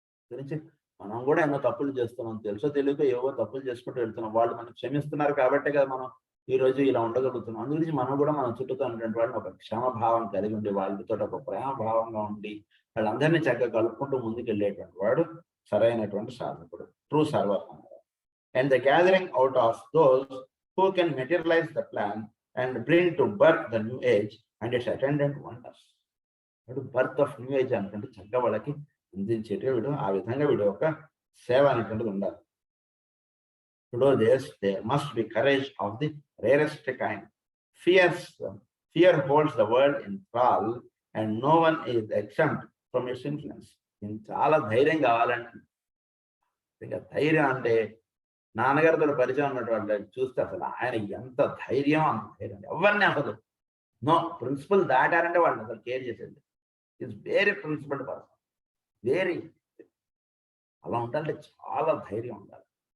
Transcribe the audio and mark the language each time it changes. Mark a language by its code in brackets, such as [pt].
[te] గురించి మనం కూడా ఎన్నో తప్పులు చేస్తున్నాం, తెలుసో తెలియక ఏవో తప్పులు చేసుకుంటూ వెళ్తున్నాం. వాళ్ళు మనం క్షమిస్తున్నారు కాబట్టే కదా మనం ఈ రోజు ఇలా ఉండగలుగుతున్నాం. అందుగురించి మనం కూడా మన చుట్టూతో ఉన్నటువంటి వాళ్ళని ఒక క్షమభావం కలిగి ఉండి, వాళ్ళతో ఒక ప్రేమ భావంగా ఉండి, వాళ్ళందరినీ చక్కగా కలుపుకుంటూ ముందుకు వెళ్ళేటువంటి వాడు సరైనటువంటి సాధకుడు, ట్రూ సర్వర్ అన్నారు. [en] And the gathering out of those who can materialize the plan and bring to birth the new age and its attendant wonders. Birth of new age [te] అనుకుంటే చక్కగా వాళ్ళకి అందించేటి వీడు ఆ విధంగా వీడు ఒక సేవ అనేటువంటిది ఉండాలి. [en] To do this, there must be courage of the rarest kind. Fear holds the world in thrall, and no one is exempt from its influence. [te] చాలా ధైర్యం కావాలంటే, ఇంకా ధైర్యం అంటే నాన్నగారితో పరిచయం ఉన్నటువంటి చూస్తే అసలు ఆయన ఎంత ధైర్యం, అంత ధైర్యం. ఎవరిని అసలు నో ప్రిన్సిపల్ దాటారంటే వాళ్ళని అసలు కేర్ చేసేది. [en] Is very principled person, very. [te] అలా ఉండాలంటే చాలా ధైర్యం ఉండాలి.